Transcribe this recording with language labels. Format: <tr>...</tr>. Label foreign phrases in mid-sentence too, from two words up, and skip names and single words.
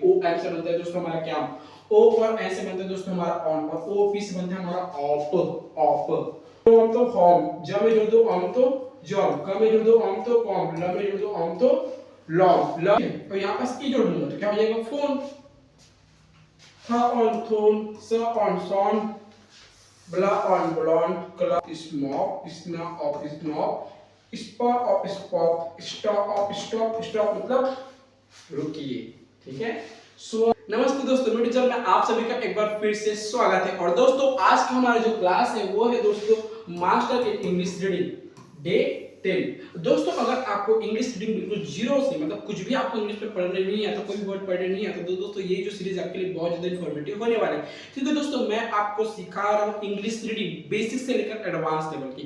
<hi>ओ एम से बनता है दोस्तों हमारा क्या, ओ और ए से बनता है दोस्तों हमारा ऑन, और ओ पी से बनता है हमारा ऑप, ऑप। तो हम तो होम, ज में जोड़ दो ऑम तो जॉम, क में जोड़ दो ऑम तो कॉम, ल में जोड़ दो ऑम तो लॉम, ल। तो यहाँ पास ई जोड़ दूंगा तो क्या हो जाएगा फोन, थ ऑन थोन, स ऑन सॉन, ब्ला ऑन ब्लॉन, क्ला स्मॉक, स्ना ऑफ स्नॉप, स्पा ऑफ स्पॉप, स्टॉप ऑफ स्टॉप, स्टॉप मतलब रुकिए। ठीक है। सो नमस्ते दोस्तों, मेरे चैनल में आप सभी का एक बार फिर से स्वागत है। और दोस्तों आज का हमारा जो क्लास है वो है दोस्तों</hi> <en>Master in English Reading Day</en> <hi>10। दोस्तों अगर आपको</hi> <en>English reading</en> <hi>बिल्कुल जीरो से मतलब कुछ भी आपको इंग्लिश में पढ़ने नहीं आता, कोई वर्ड पढ़ने नहीं आता, तो दोस्तों ये जो सीरीज आपके लिए बहुत ज्यादा इन्फॉर्मेटिव होने वाला है, क्योंकि दोस्तों मैं आपको सिखा रहा हूँ</hi> <en>English reading</en> <hi>बेसिक से लेकर</hi> <en>advance level</en> <hi>की।</hi>